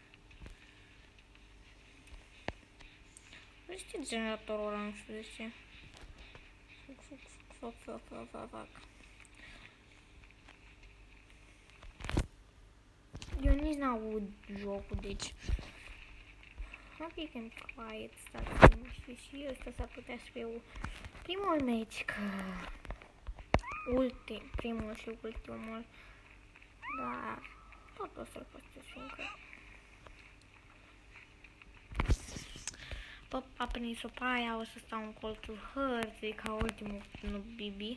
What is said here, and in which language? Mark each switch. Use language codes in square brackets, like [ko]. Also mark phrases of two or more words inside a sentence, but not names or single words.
[ro] Nu știu generatorul ăla, nu știu de ce. Fac. Eu nici n-aud jocul, deci... [en] Ok, can quiet, [ro] stați liniștiți și ăsta s-ar putea să fie primul meci, că... primul și ultimul, dar tot o să-l postez, fiindcă... A prins-o pe aia, o să stau în colțul hărții ca ultimul Bibi.